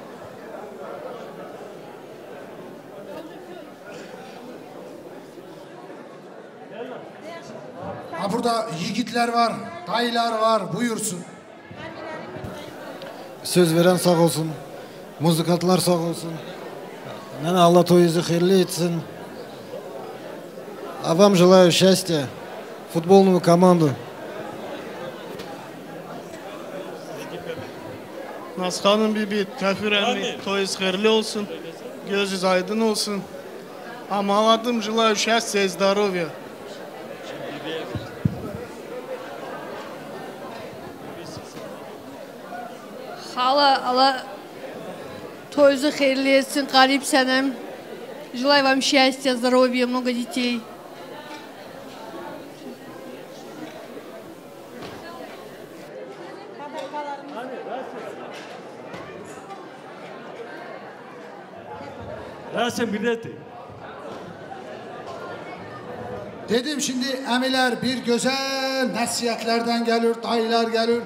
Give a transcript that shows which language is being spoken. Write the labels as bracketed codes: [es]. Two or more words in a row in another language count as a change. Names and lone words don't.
[tr] Ha burada yiğitler var, dayılar var. Buyursun. Söz veren sağ olsun. Muzikantlar sağ olsun. Yani Allah toyunuzu hayırlı etsin. [ru] А вам желаю счастья, футбольную команду. [tr] Naskan'ın bibi, Kafir emmi, toyuz hayırlı olsun. Gözünüz aydın olsun. [ru] А молодым желаю счастья и здоровья. [tr] Allah toyuzu hayırlı etsin, garip senem. [ru] Желаю вам счастья, здоровья, много детей. [tr] Rasim bileti. Dedim şimdi emiler bir güzel nasihatlerden gelir, dayılar gelir.